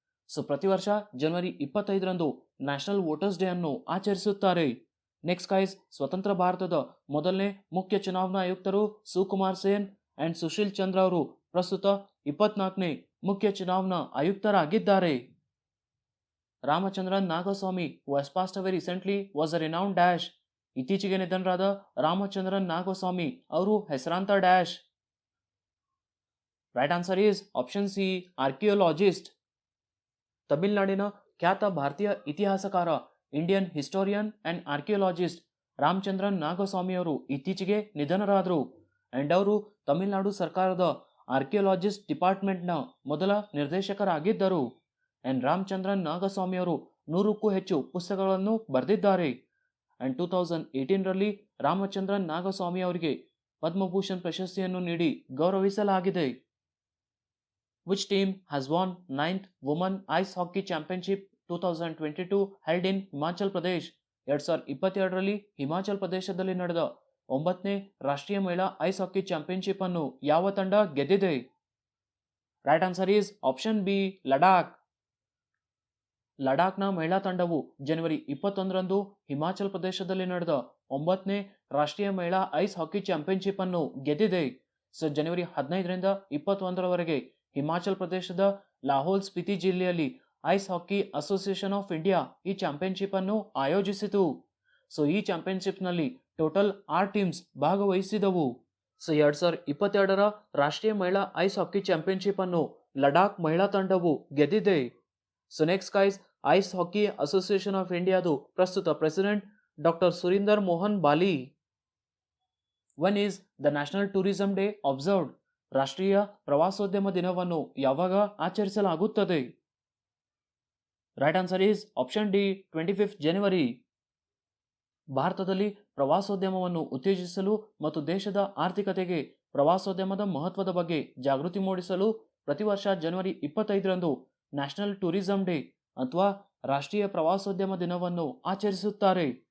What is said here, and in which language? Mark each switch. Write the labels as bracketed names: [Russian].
[Kannada] So ಪ್ರತಿ ವರ್ಷ ಜನವರಿ 25ರಂದು national voters day ಅನ್ನು ಆಚರಿಸುತ್ತಾರೆ. ನೆಕ್ಸ್ಟ್ ಗೈಸ್, ಸ್ವತಂತ್ರ ಭಾರತದ ಮೊದಲನೇ ಮುಖ್ಯ ಚುನಾವಣಾ ಆಯುಕ್ತರು ಸುಕುಮಾರ್ ಸೇನ್ ಅಂಡ್ ಸುಶೀಲ್ ಚಂದ್ರ ಅವರು ಪ್ರಸ್ತುತ 24ನೇ ಮುಖ್ಯ ಚುನಾವಣಾ ಆಯುಕ್ತರಾಗಿದ್ದಾರೆ. [English] Ramachandran Nagaswamy who has passed away recently was a renowned dash. [Kannada] ಇತ್ತೀಚೆಗೆ ನಿಧನರಾದ ರಾಮಚಂದ್ರನ್ ನಾಗಸ್ವಾಮಿ ಅವರು ಹೆಸರಾಂತ dash. [English] Right answer is option C, archaeologist. [Kannada] ತಮಿಳುನಾಡಿನ ಖ್ಯಾತ ಭಾರತೀಯ ಇತಿಹಾಸಕಾರ, [English] Indian historian and archaeologist [Kannada] ರಾಮಚಂದ್ರನ್ ನಾಗಸ್ವಾಮಿಯವರು ಇತ್ತೀಚೆಗೆ ನಿಧನರಾದರು. ಅಂಡ್ ಅವರು ತಮಿಳುನಾಡು ಸರ್ಕಾರದ ಆರ್ಕಿಯೋಲಾಜಿಸ್ಟ್ ಡಿಪಾರ್ಟ್ಮೆಂಟ್ನ ಮೊದಲ ನಿರ್ದೇಶಕರಾಗಿದ್ದರು. ಅಂಡ್ ರಾಮಚಂದ್ರನ್ ನಾಗಸ್ವಾಮಿಯವರು 100ಕ್ಕೂ ಹೆಚ್ಚು ಪುಸ್ತಕಗಳನ್ನು ಬರೆದಿದ್ದಾರೆ. ಅಂಡ್ 2018ರಲ್ಲಿ ರಾಮಚಂದ್ರನ್ ನಾಗಸ್ವಾಮಿ ಅವರಿಗೆ ಪದ್ಮಭೂಷಣ್ ಪ್ರಶಸ್ತಿಯನ್ನು ನೀಡಿ ಗೌರವಿಸಲಾಗಿದೆ. [English] Which team has won 9th Women Ice Hockey Championship 2022 held in Himachal Pradesh? [Kannada] 2022ರಲ್ಲಿ Himachal ಪ್ರದೇಶದಲ್ಲಿ ನಡೆದ 9ನೇ ರಾಷ್ಟ್ರೀಯ ಮಹಿಳಾ ಐಸ್ ಹಾಕಿ ಚಾಂಪಿಯನ್ಶಿಪ್ ಅನ್ನು ಯಾವ ತಂಡ ಗೆದ್ದಿದೆ? [English] right answer is option B, [Kannada] Ladakh. ಲಡಾಖ್ನ ಮಹಿಳಾ ತಂಡವು ಜನವರಿ 21ರಂದು ಹಿಮಾಚಲ್ ಪ್ರದೇಶದಲ್ಲಿ ನಡೆದ 9ನೇ ರಾಷ್ಟ್ರೀಯ ಮಹಿಳಾ ಐಸ್ ಹಾಕಿ ಚಾಂಪಿಯನ್ಶಿಪ್ ಅನ್ನು ಗೆದ್ದಿದೆ. ಸೊ ಜನವರಿ 15ರಿಂದ 21ರವರೆಗೆ ಹಿಮಾಚಲ್ ಪ್ರದೇಶದ ಲಾಹೋಲ್ ಸ್ಪಿತಿ ಜಿಲ್ಲೆಯಲ್ಲಿ ice hockey association of India ಈ ಚಾಂಪಿಯನ್ಶಿಪ್ ಅನ್ನು ಆಯೋಜಿಸಿತು. ಸೊ ಈ ಚಾಂಪಿಯನ್ಶಿಪ್ನಲ್ಲಿ ಟೋಟಲ್ 6 ಟೀಮ್ಸ್ ಭಾಗವಹಿಸಿದವು. ಸೊ 2022ರ ರಾಷ್ಟ್ರೀಯ ಮಹಿಳಾ ಐಸ್ ಹಾಕಿ ಚಾಂಪಿಯನ್ಶಿಪ್ ಅನ್ನು ಲಡಾಖ್ ಮಹಿಳಾ ತಂಡವು ಗೆದ್ದಿದೆ. So next guys, ice hockey association of ಇಂಡಿಯಾದು ಪ್ರಸ್ತುತ president doctor Surender Mohan Bali. [English] When is the National Tourism Day observed? [Kannada] ರಾಷ್ಟ್ರೀಯ ಪ್ರವಾಸೋದ್ಯಮ ದಿನವನ್ನು ಯಾವಾಗ ಆಚರಿಸಲಾಗುತ್ತದೆ? [English] right answer is option D, [Kannada] 25 ಜನವರಿ. ಭಾರತದಲ್ಲಿ ಪ್ರವಾಸೋದ್ಯಮವನ್ನು ಉತ್ತೇಜಿಸಲು ಮತ್ತು ದೇಶದ ಆರ್ಥಿಕತೆಗೆ ಪ್ರವಾಸೋದ್ಯಮದ ಮಹತ್ವದ ಬಗ್ಗೆ ಜಾಗೃತಿ ಮೂಡಿಸಲು ಪ್ರತಿ ವರ್ಷ ಜನವರಿ 25ರಂದು ನ್ಯಾಷನಲ್ ಟೂರಿಸಂ ಡೇ ಅಥವಾ ರಾಷ್ಟ್ರೀಯ ಪ್ರವಾಸೋದ್ಯಮ ದಿನವನ್ನು ಆಚರಿಸುತ್ತಾರೆ.